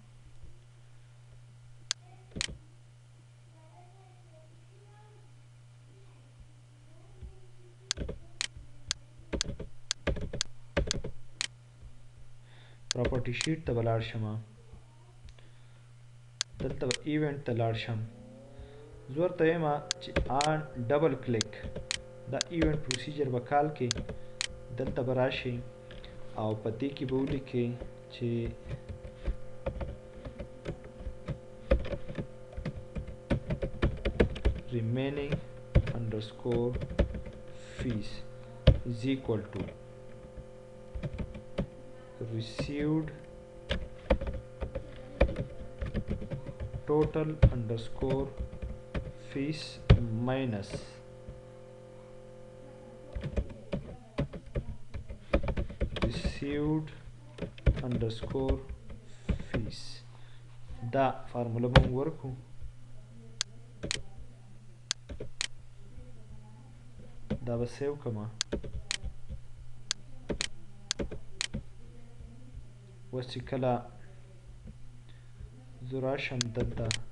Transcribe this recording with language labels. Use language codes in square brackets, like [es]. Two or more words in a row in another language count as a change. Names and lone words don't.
[en] property sheet [ps] ته به لاړ شم دلته به ایونټ ته لاړ شم زه ورته وایم چې [en] on double click this event procedure will call [ps] کې دلته به راشي او په دې کې به ولیکئ چې [en] remaining underscore fees is equal to received total underscore fees minus received underscore fees. [ps] دا فارموله به موږ ورکو دا به [en] save comma [ps] اوس چې کله زه راشم دلته